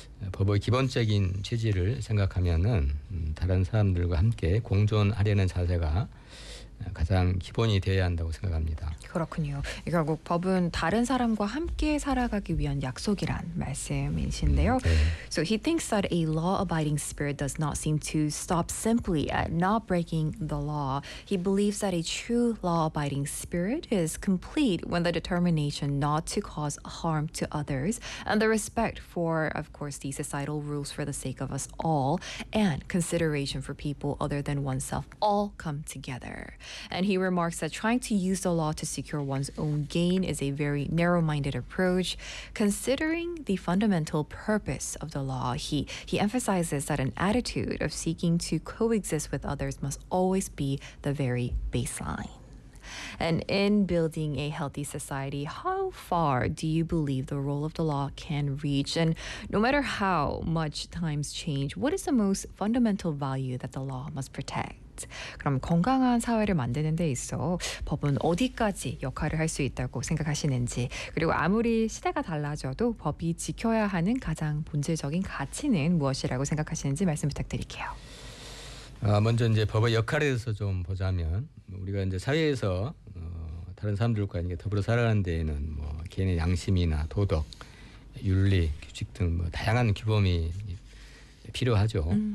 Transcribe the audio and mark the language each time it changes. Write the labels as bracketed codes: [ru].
[ko] 법의 기본적인 취지를 생각하면은 다른 사람들과 함께 공존하려는 자세가 가장 기본이 되어야 한다고 생각합니다. 그렇군요. 결국 법은 다른 사람과 함께 살아가기 위한 약속이란 말씀이신데요. [en] So he thinks that a law-abiding spirit does not seem to stop simply at not breaking the law. He believes that a true law-abiding spirit is complete when the determination not to cause harm to others and the respect for, of course, the societal rules for the sake of us all and consideration for people other than oneself all come together. And he remarks that trying to use the law to secure one's own gain is a very narrow-minded approach. Considering the fundamental purpose of the law, he emphasizes that an attitude of seeking to coexist with others must always be the very baseline. And in building a healthy society, how far do you believe the role of the law can reach? And no matter how much times change, what is the most fundamental value that the law must protect? [ko] 그럼 건강한 사회를 만드는 데 있어 법은 어디까지 역할을 할 수 있다고 생각하시는지 그리고 아무리 시대가 달라져도 법이 지켜야 하는 가장 본질적인 가치는 무엇이라고 생각하시는지 말씀 부탁드릴게요. 먼저 이제 법의 역할에 대해서 좀 보자면 우리가 이제 사회에서 다른 사람들과 이제 더불어 살아가는 데에는 뭐 개인의 양심이나 도덕, 윤리, 규칙 등 뭐 다양한 규범이 필요하죠.